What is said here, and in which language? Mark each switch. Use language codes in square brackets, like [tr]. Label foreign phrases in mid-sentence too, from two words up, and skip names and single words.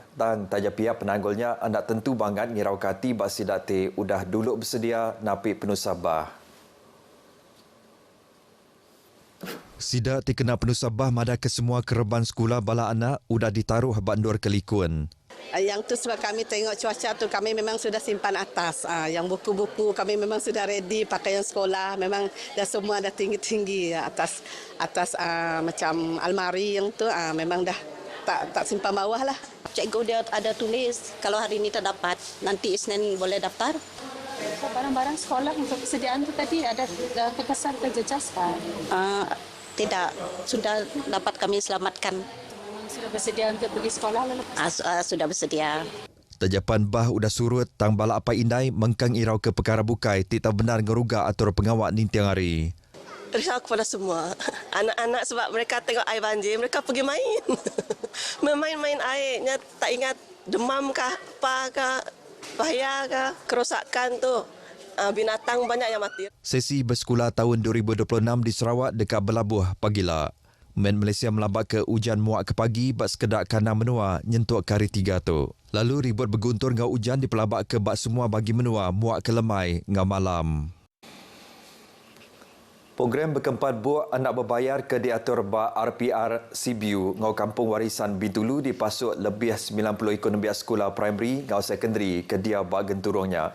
[iba] Dan taja pihak penanggulnya anda tentu bangat ngirau kati bak sidak ti udah dulu bersedia napi Penusah Bah. Sidak dikena Penusah Bah madah ke semua kereban sekolah bala anak udah ditaruh bandur kelikun. [ms] Yang tu sebab kami tengok cuaca tu kami memang sudah simpan atas. Yang buku-buku kami memang sudah ready, pakaian sekolah memang dah semua dah tinggi-tinggi atas macam almari yang tu memang dah tak simpan bawah lah. Cikgu dia ada tulis kalau hari ini tak dapat, nanti Isnin boleh daftar. Barang-barang sekolah untuk persediaan tu tadi ada kekesan terjejaskan? Tidak, sudah dapat kami selamatkan. Sudah bersedia untuk pergi sekolah lalu? Sudah bersedia. [iba] Tajapan bah udah surut tang balak apa indai mengkang irau ke perkara bukai tidak benar ngeruga atur pengawak ni tiang hari. [ms] Risau kepada semua. Anak-anak sebab mereka tengok air banjir, mereka pergi main. Memain-main airnya tak ingat demam kah, apa kah, bahaya kah, kerosakan tu. Binatang banyak yang mati. [iba] Sesi bersekolah tahun 2026 di Sarawak dekat Belabuh pagila. Men Malaysia melabak ke hujan muak ke pagi bak sekedak kana menua nyentuk kari 3 tu. Lalu ribut berguntur ngau hujan dipelabak ke bak semua bagi menua muak ke lemai ngau malam. Program berkempat buat anak berbayar ke diatur bak RPR CBU ngau kampung warisan Bintulu dipasuk lebih 90 ekonomi sekolah primary ngau sekondari ke dia bak genturungnya.